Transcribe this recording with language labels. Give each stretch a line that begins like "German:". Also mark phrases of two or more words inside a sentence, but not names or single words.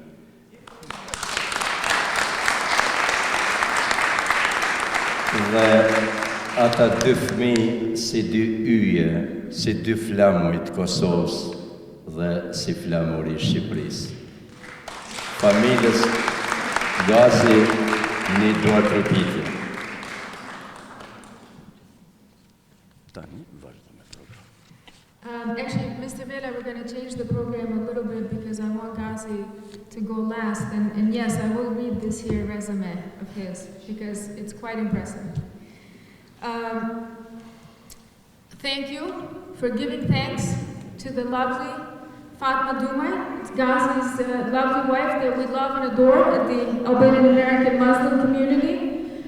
Albanian: Dhe ata dy fëmijë si dy yje, si dy flamuj të Kosovës, dhe si flamuri Shqipërisë. Familjes Gazi një duar trokitje. Tani vazhdo me program.
English: Actually, Mr. Vela, we're going to change the program a little bit because I want Gazi to go last. And yes, I will read this here resume of his because it's quite impressive. Thank you for giving thanks to the lovely Fatma Dumay, Gazi's lovely wife that we love and adore at the Albanian American Muslim community.